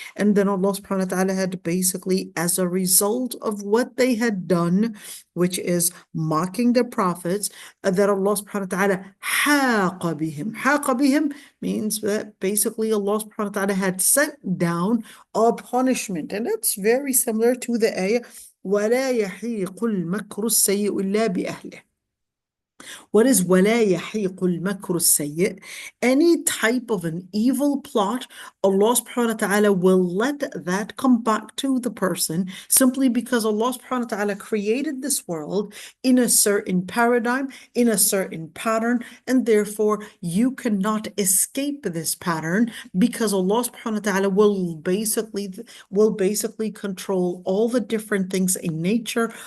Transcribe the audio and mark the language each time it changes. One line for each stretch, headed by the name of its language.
English: And then Allah subhanahu wa ta'ala had basically, as a result of what they had done, which is mocking the prophets, that Allah subhanahu wa ta'ala
Arabic: حَاقَ بِهِمْ. حَاقَ بِهِمْ
English: means that basically Allah subhanahu wa ta'ala had sent down a punishment. And that's very similar to the ayah,
Arabic: وَلَا يَحِيقُ الْمَكْرُ السَّيِّئُ إِلَّا بِأَهْلِهِ.
English: What is
Arabic: وَلَا يَحِيقُ الْمَكْرُ السَّيِّئُ?
English: Any type of an evil plot, Allah subhanahu wa ta'ala will let that come back to the person simply because Allah subhanahu wa ta'ala created this world in a certain paradigm, in a certain pattern, and therefore you cannot escape this pattern because Allah subhanahu wa ta'ala will basically control all the different things in nature,